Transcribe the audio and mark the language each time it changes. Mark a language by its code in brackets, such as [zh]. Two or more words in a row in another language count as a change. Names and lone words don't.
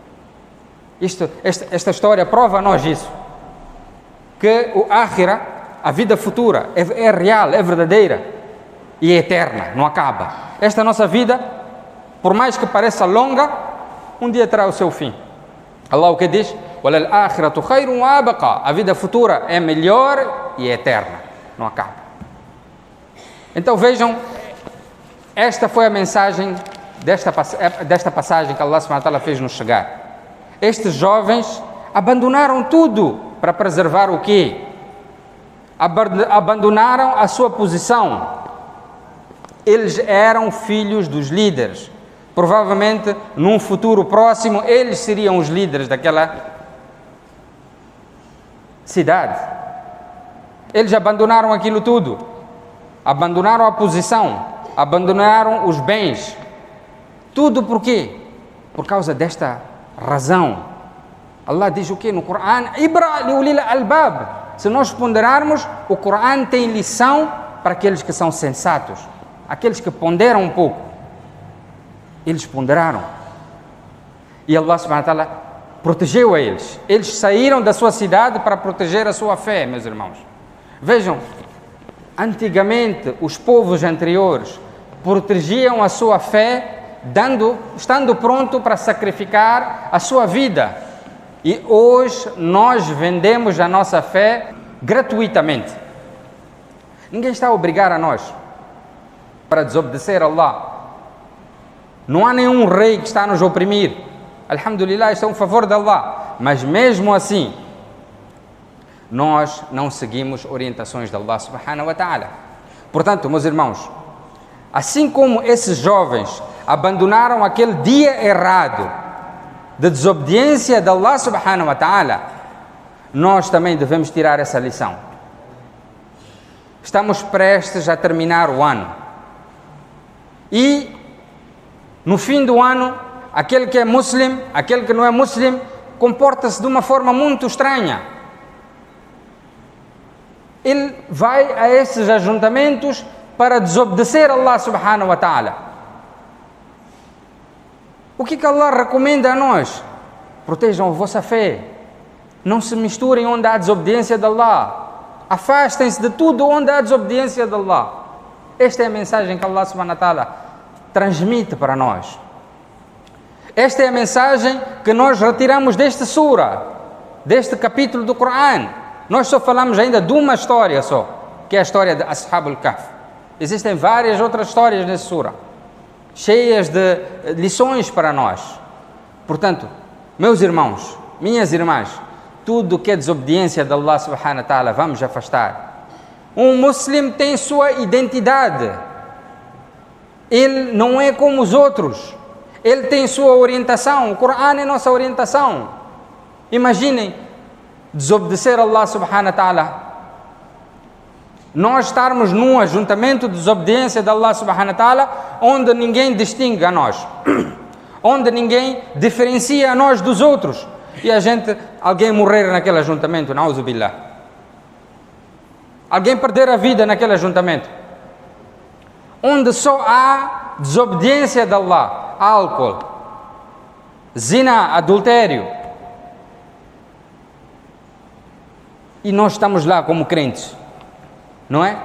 [pt] Esta história prova a nós isso, que o Akhira, a vida futura, é real, é verdadeira e é eterna, não acaba. Esta nossa vida, por mais que pareça longa, um dia terá o seu fim. Allah o que diz? [ar] وَلَلْآخِرَةُ خَيْرٌ وَأَبْقَى. [pt] A vida futura é melhor e é eterna, não acaba. Então vejam, esta foi a mensagem desta passagem que [ar] الله سبحانه وتعالى [pt] fez-nos chegar. Estes jovens abandonaram tudo para preservar o quê? Abandonaram a sua posição. Eles eram filhos dos líderes. Provavelmente, num futuro próximo, eles seriam os líderes daquela cidade. Eles abandonaram aquilo tudo. Abandonaram a posição. Abandonaram os bens. Tudo por quê? Por causa desta razão. Allah diz o quê no Coran? [ar] عبرة لأولي الألباب. [pt] Se nós ponderarmos, o Coran tem lição para aqueles que são sensatos. Aqueles que ponderam um pouco. Eles ponderaram. E [ar] الله سبحانه وتعالى [pt] protegeu a eles. Eles saíram da sua cidade para proteger a sua fé, meus irmãos. Vejam, antigamente os povos anteriores protegiam a sua fé estando pronto para sacrificar a sua vida. E hoje nós vendemos a nossa fé gratuitamente. Ninguém está a obrigar a nós para desobedecer a Allah. Não há nenhum rei que está a nos oprimir. Alhamdulillah, isto é um favor de Allah. Mas mesmo assim, nós não seguimos orientações de [ar] الله سبحانه وتعالى. [pt] Portanto, meus irmãos, assim como esses jovens abandonaram aquele dia errado de desobediência de [ar] الله سبحانه وتعالى, [pt] nós também devemos tirar essa lição. Estamos prestes a terminar o ano. E no fim do ano, aquele que é muslim, aquele que não é muslim, comporta-se de uma forma muito estranha. Ele vai a esses ajuntamentos para desobedecer a [ar] الله سبحانه وتعالى. [pt] O que Allah recomenda a nós? Protejam a vossa fé. Não se misturem onde há desobediência de Allah. Afastem-se de tudo onde há desobediência de Allah. Esta é a mensagem que [ar] الله سبحانه وتعالى [pt] transmite para nós. Esta é a mensagem que nós retiramos deste sura, deste capítulo do Coran. Nós só falamos ainda de uma história só, que é a história de Ashab al-Kahf. Existem várias outras histórias nessa sura, cheias de lições para nós. Portanto, meus irmãos, minhas irmãs, tudo que é desobediência de [ar] الله سبحانه وتعالى, [pt] vamos afastar. Um muslim tem sua identidade. Ele não é como os outros. Ele tem sua orientação. O Coran é nossa orientação. Imaginem desobedecer a [ar] الله سبحانه وتعالى. [pt] Nós estarmos num ajuntamento de desobediência de [ar] الله سبحانه وتعالى, [pt] onde ninguém distingue a nós, onde ninguém diferencia a nós dos outros, e alguém morrer naquele ajuntamento, [ar] نعوذ بالله. [pt] Alguém perder a vida naquele ajuntamento, onde só há desobediência de Allah, álcool, zina, adultério, e nós estamos lá como crentes, não é?